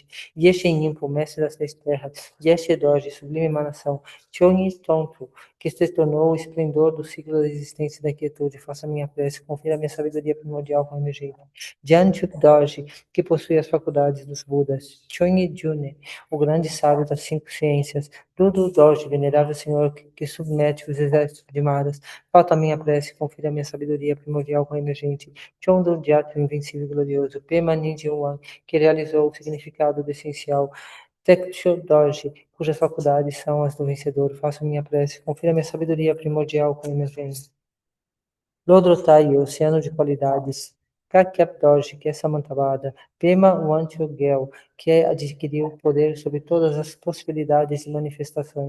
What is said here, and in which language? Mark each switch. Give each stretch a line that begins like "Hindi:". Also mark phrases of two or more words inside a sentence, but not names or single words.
Portuguese: Yeshen Yimpo, mestre das 6 terras, Yeshe Dorje, sublime emanação, Chonyi Tonto, que se tornou o esplendor do ciclo da existência e da quietude, faça minha prece, confira minha sabedoria primordial com emergente. Janchuk Dorje, que possui as faculdades dos Budas, Chonyi June, o grande sábio das 5 ciências, Dudu Dorje, venerável Senhor, que submete os exércitos de Maras, falta a minha prece, confira a minha sabedoria primordial com a emergente. Chondo Gyatso, invencível e glorioso. Pema Ninjawan, que realizou o significado do essencial. Teksho Dorje, cujas faculdades são as do vencedor. Faça minha prece, confira a minha sabedoria primordial com a emergente. Lodrotai, oceano de qualidades. Kakyap Dorje, que é Samantabhada. Pema Wantyogel, que adquiriu poder sobre todas as possibilidades e manifestações.